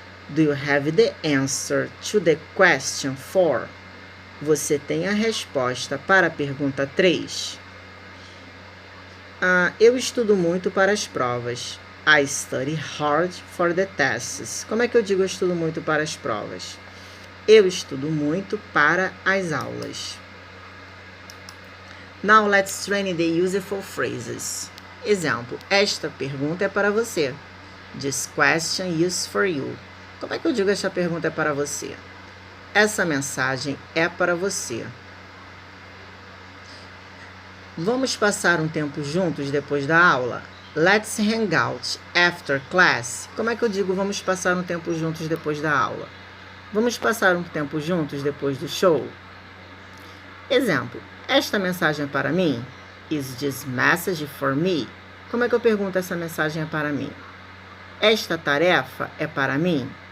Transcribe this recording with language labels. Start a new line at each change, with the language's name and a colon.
English: Do you have the answer to the question 4?
Portuguese: Você tem a resposta para a pergunta 3? Eu estudo muito para as provas.
English: I study hard for the tests.
Portuguese: Como é que eu digo eu estudo muito para as provas? Eu estudo muito para as aulas.
English: Now let's train the useful phrases.
Portuguese: Exemplo, esta pergunta é para você.
English: This question is for you.
Portuguese: Como é que eu digo esta pergunta é para você? Essa mensagem é para você. Vamos passar um tempo juntos depois da aula?
English: Let's hang out after class.
Portuguese: Como é que eu digo vamos passar um tempo juntos depois da aula? Vamos passar um tempo juntos depois do show? Exemplo, esta mensagem é para mim?
English: Is this message for me?
Portuguese: Como é que eu pergunto essa mensagem é para mim? Esta tarefa é para mim?